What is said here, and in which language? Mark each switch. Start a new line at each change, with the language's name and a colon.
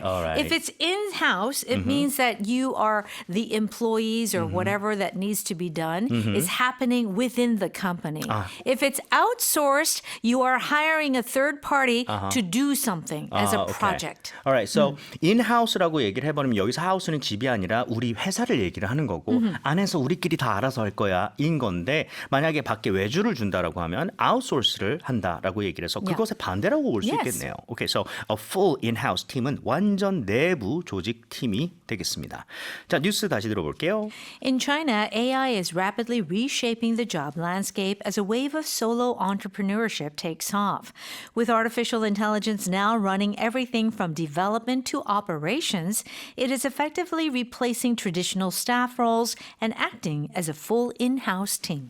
English: All right. If it's in-house, it means that you are the employees or whatever that needs to be done is happening within the company. If it's outsourced, you are hiring a third party to do something as a okay. project.
Korean: Alright, so in-house라고 얘기를 해버리면 여기서 house는 집이 아니라 우리 회사를 얘기를 하는 거고 안에서 우리끼리 다 알아서 할 거야 인 건데 만약에 밖에 외주를 준다라고 하면 outsource를 한다라고 얘기를 해서 그것의 반대라고 볼 수
English: Yes.
Korean: 있겠네요.
English: Okay, so a full in-house
Korean: 팀은 완전 내부 조직 팀이 되겠습니다. 자, 뉴스 다시 들어볼게요.
English: In China, AI is rapidly reshaping the job landscape as a wave of solo entrepreneurship takes off. With artificial intelligence now running everything from development to operations, it is effectively replacing traditional staff roles and acting as a full in-house team.